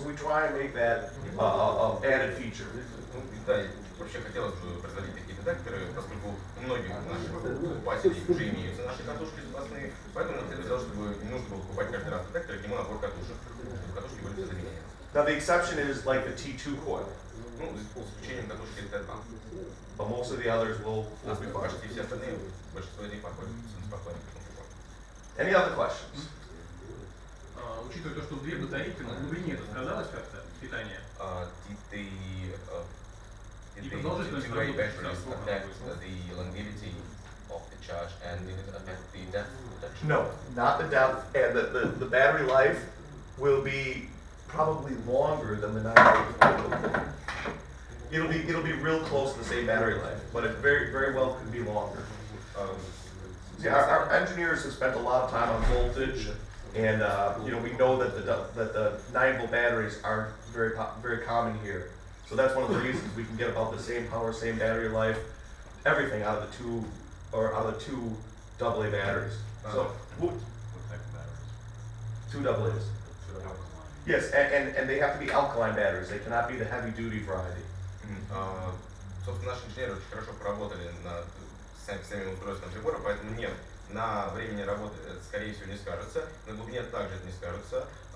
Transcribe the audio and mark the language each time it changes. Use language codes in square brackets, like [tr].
[en] So we try and make that an added feature. [ru] Да, вообще хотелось бы производить такие детекторы, поскольку у многих наших покупателей уже имеются наши катушки запасные, поэтому мы хотели сделать, чтобы не нужно было покупать каждый раз детектор, к нему набор катушек. Катушки были для заменения. [en] Now the exception is like the T2 coil. [ru] Ну, с исключением катушки T2. [en] But most of the others will be fine. [ru] Почти все остальные, большинство из них подходят спокойно. [en] Any other questions? [ru] Учитывая то, что 2 батарейки, на глубине это сказалось как-то, питание? [en] Did the 2-way batteries affect the longevity of the charge, and did it affect the depth protection? No, not the depth, and the battery life will be probably longer than the 9 It'll be real close to the same battery life, but it very well could be longer. See, our engineers have spent a lot of time on voltage, and you know, we know that the 9-volt batteries aren't very common here. So that's one of the reasons we can get about the same power, same battery life, everything out of the two AA batteries. So What type of batteries? 2 AA's. Yes, and they have to be alkaline batteries. They cannot be the heavy duty variety. [ru] Собственно, наши инженеры очень хорошо поработали над самим устройством прибора, поэтому нет, на времени работы это, скорее всего, не скажется, на глубине также это не скажется.